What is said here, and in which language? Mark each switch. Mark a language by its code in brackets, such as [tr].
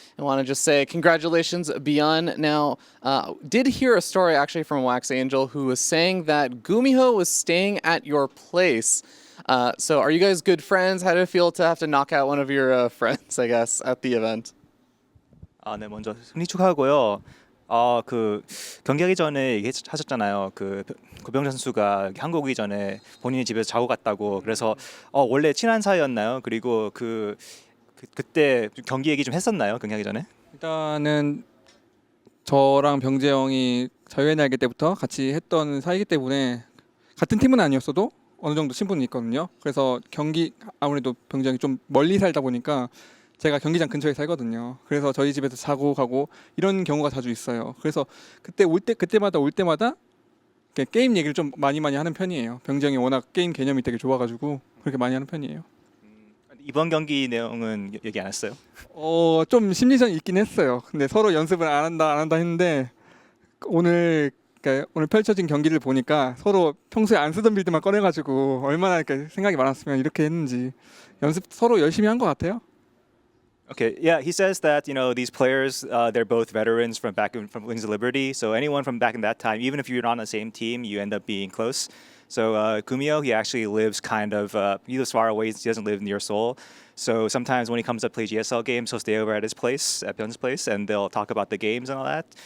[en] I want to just say congratulations, ByuN. Now, did hear a story actually from Wax Angel who was saying that GuMiho was staying at your place. So are you guys good friends? How did it feel to have to knock out one of your friends, I guess, at the event? [ko] 네, 먼저 승리 축하하고요. 그 경기하기 전에 얘기하셨잖아요. 그 고병재 선수가 한국 오기 전에 본인이 집에서 자고 갔다고. 그래서 원래 친한 사이였나요? 그리고 그때 경기 얘기 좀 했었나요? 경기하기 전에? 일단은 저랑 병재 형이 자유의 날개 때부터 같이 했던 사이기 때문에 같은 팀은 아니었어도 어느 정도 친분이 있거든요. 그래서 경기 아무래도 병재 형이 좀 멀리 살다 보니까 제가 경기장 근처에 살거든요. 그래서 저희 집에서 자고 가고 이런 경우가 자주 있어요. 그래서 그때마다 올 때마다 게임 얘기를 좀 많이 하는 편이에요. 병재 형이 워낙 게임 개념이 되게 좋아가지고 그렇게 많이 하는 편이에요. 이번 경기 내용은 얘기 안 했어요? 좀 심리전이 있긴 했어요. 근데 서로 연습을 안 한다 했는데 오늘 펼쳐진 경기를 보니까 서로 평소에 안 쓰던 빌드만 꺼내가지고 얼마나 생각이 많았으면 이렇게 했는지 연습 서로 열심히 한 것 같아요. [en] Okay, yeah, he says that, these players, they're both veterans from Wings of Liberty. So anyone from back in that time, even if you're not on the same team, you end up being close. So GuMiho, he actually lives he lives far away. He doesn't live near Seoul. So sometimes when he comes to play GSL games, he'll stay over at his place, at ByuN's place, and they'll talk about the games and all that.